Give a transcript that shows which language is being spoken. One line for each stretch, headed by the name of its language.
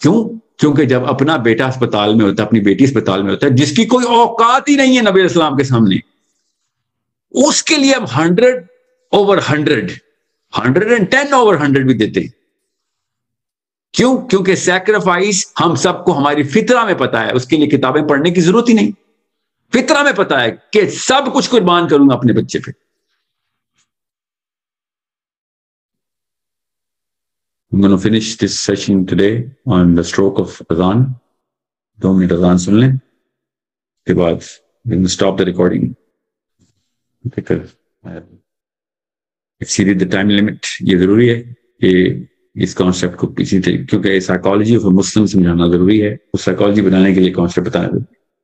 Urdu: کیوں؟ کیونکہ جب اپنا بیٹا اسپتال میں ہوتا ہے, اپنی بیٹی اسپتال میں ہوتا ہے, جس کی کوئی اوقات ہی نہیں ہے نبی علیہ السلام کے سامنے, اس کے لیے اب 100/100 110/100 بھی دیتے ہیں. کیوں؟ کیونکہ سیکریفائس ہم سب کو ہماری فطرہ میں پتا ہے, اس کے لیے کتابیں پڑھنے کی ضرورت ہی نہیں. فطرہ میں پتا ہے کہ سب کچھ قربان کروں گا اپنے بچے پہ.
English: I'm going to finish this session today on the stroke of Adhan.
Urdu: 2 minute اذان سن لیں, کے بعد
English: we will stop the recording. exceeded the time limit.
Urdu: یہ ضروری ہے کہ اس کانسیپٹ کو کسی طریقے, کیونکہ سائیکالوجی آف مسلم سمجھانا ضروری ہے, اس سائیکالوجی بنانے کے لیے کانسیپٹ بتانا ضروری ہے.